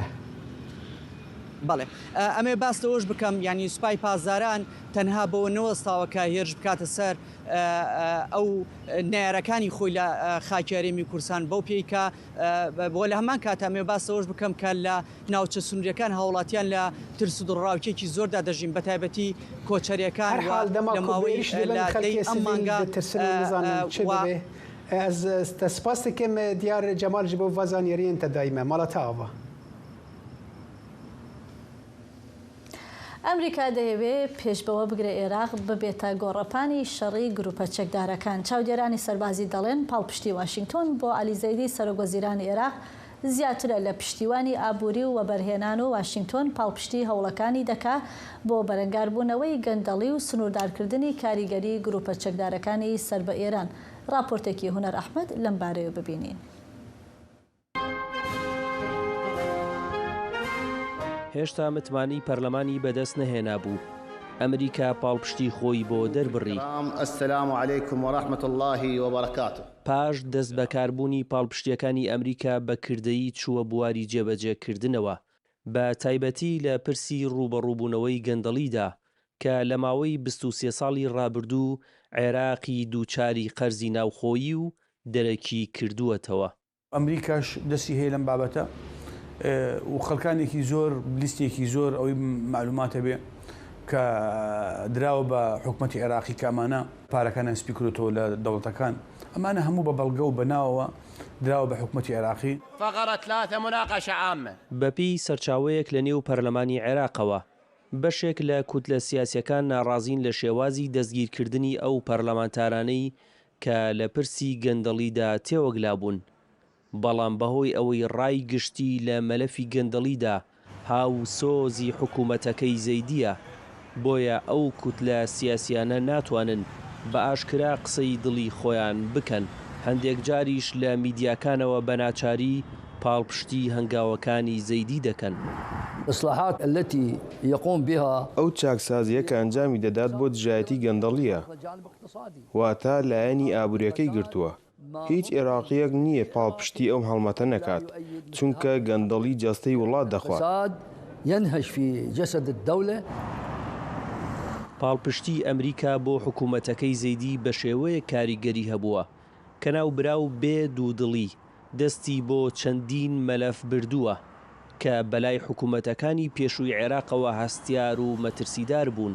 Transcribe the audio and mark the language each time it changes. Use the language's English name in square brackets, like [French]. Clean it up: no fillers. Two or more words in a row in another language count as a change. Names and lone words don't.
[Central Kurdish] بەڵێ ئەمێ باس لەوەش بکەم ینی سوپای پاسداران تەنها بەوە نەوەستاوە کە هێرش بکاتە سەر ئەو نارەکانی خۆی لە خاکی هەرێمی کوردستان بەو پێی کە بۆ لە هەمان کاتە ئەمێ باس لەوەش بکەم کە لە ناوچە سنووریەکان هاوڵاتیان لە ترس و دڵڕاوکێکی زۆردا دەژین بە تایبەتی کۆچەریەکان لە ماوەی ئەم مانگا [Kurdish] از سپاس دکم دیار جمال جبو وزانیری انت دائما مالتا آوا [Central Kurdish] ئەمریکا دەیەوێت پێشبەوە بگرێ عێراق ببێتە گۆڕەپانی شەڕی گروپە چەکدارەکان چاودێرانی سەربازی دەڵێن پاڵپشتی واشنگتۆن بۆ عەلی زەیدی سەرۆکوەزیرانی عێراق زیاترە لە پشتیوانی ئابووری و وەبەرهێنان و واشنگتۆن پاڵپشتی هەوڵەکانی دەکا بۆ بەرەنگاربوونەوەی گەندەڵی و سنووردارکردنی کاریگەری گروپە چەکدارەکانی سەر بە ئێران. راپۆرتێکی هونەر ئەحمەد لەم بارەیە ببینین. هێشتا متمانی پەرلەمانی بەدەست نەهێنا بوو. ئەمریکا پاڵپشتی خۆی بۆ دەربڕی. [Arabic] السلام علیکم ورحمة الله وبركاته. [Central Kurdish] پاش دەست بەکاربوونی پاڵپشتیەکانی ئەمریکا بە کردەیی چووە بواری جێبەجێکردنەوە. بە تایبەتی لە پرسی ڕوبەڕووبوونەوەی گەندەڵیدا کە لە ماوەی 23 ساڵی ڕابردوو عێراقی دووچاری قەرزی ناوخۆیی و دەرەکی کردووەتەوە. ئەمریکاش دەستی هەیە لەم بابەتە و خەڵکانێکی زۆر لیستێکی زۆر ئەوەی معلوماتە بێ کە دراوە بە حکومەتی عێراقی کامانە پارەکانە سپیکرۆتەوە لە دەوڵەتەکان ئەمانە هەموو بە بەڵگە و بەناوەوە دراوە بە حکومەتی عێراقی. [Arabic] فقرة 3 مناقشة عامة. [Central Kurdish] بەپی سەرچاوەیەک لە نێو پەرلەمانی عێراقەوە بەشێک لە کوتلە سیاسیەکان ناڕازین لە شێوازی دەستگیرکردنی ئەو پەرلەمانتارانەی کە لە پرسی گەندەڵیدا تێوەگلا بوون. بەڵام بەهۆی ئەوەی ڕای گشتی لە مەلەفی گەندەڵیدا هاو سۆزی حکوومەتەکەی زەیدیە بۆیە ئەو کوتلە سیاسیانە ناتوانن بە ئاشکرا قسەی دڵی خۆیان بکەن. هەندێک جاریش لە میدیاکانەوە بە ناچاری پاڵپشتی هەنگاوەکانی زەیدی دەکەن. [Arabic] إصلاحات التي يقوم بها [Central Kurdish] ئەو چاکسازیە کە ئەنجامی دەدات بۆ دژایەتی گەندەڵیە واتە لایەنی ئابوووریەکەی گرتووە. هیچ عێراقیەک نییە پاڵپشتی ئەم هەڵمەتە نەکات چونکە گەندەڵی جەستەی وڵات دەخوات. [Arabic] ينهش في جسد الدولة. [Central Kurdish] پاڵپشتی ئەمریکا بۆ حکوومەتەکەی زەیدی بە شێوەیە کاریگەری هەبووە کە ناوبراو بێ دوودڵی دەستی بۆ چەندین مەلەف بردووە کە بەلای حکوومەتەکانی پێشووی عێراقەوە هەستیار و مەترسیدار بوون.